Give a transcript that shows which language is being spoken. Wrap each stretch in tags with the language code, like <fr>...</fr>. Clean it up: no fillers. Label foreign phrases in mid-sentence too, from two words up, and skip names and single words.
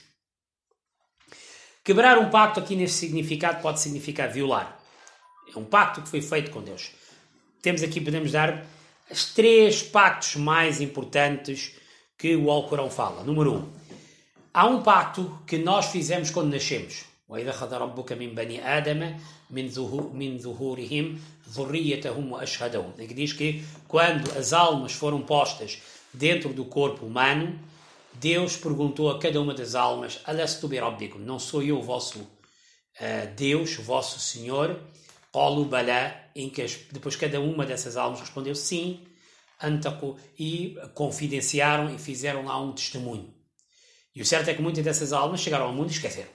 <pt>Quebrar um pacto aqui nesse significado pode significar violar. É um pacto que foi feito com Deus. Podemos dar os 3 pactos mais importantes que o Alcorão fala. Número 1. Há um pacto que nós fizemos quando nascemos.</pt> <ar>وَإِذَا خَذَ رَبُّكَ مِنْ بَنِي آدَمَ مِنْ ظُهُورِهِمْ ذُرِّيَّتَهُمْ وَأَشْهَدَهُمْ.</ar> <pt>Que diz que quando as almas foram postas dentro do corpo humano, Deus perguntou a cada uma das almas,</pt> <ar>ألست بربكم,</ar> <pt>não sou eu o vosso Deus, o vosso Senhor?</pt> <ar>قالوا بلى,</ar> <pt>em que depois cada uma dessas almas respondeu sim, antaqu, e confidenciaram e fizeram lá um testemunho. E o certo é que muitas dessas almas chegaram ao mundo e esqueceram.</pt>